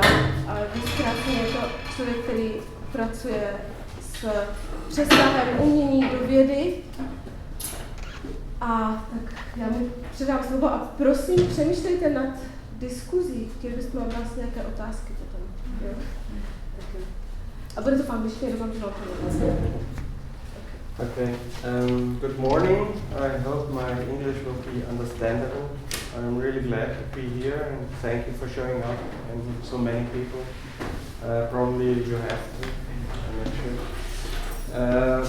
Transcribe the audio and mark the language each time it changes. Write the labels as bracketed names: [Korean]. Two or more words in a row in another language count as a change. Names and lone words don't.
[Czech] A zkráceně je to člověk, který pracuje s přesahem umění do vědy. A tak já mu předám slovo a prosím, přemýšlejte nad diskuzí. Chtěli bychom od vás nějaké otázky potom. Jo? A bude to v angličtině, doufám, že vám to [English] Okay. Good morning. I hope my English will be understandable. I'm really glad to be here and thank you for showing up and so many people. Probably you have to, I'm not sure.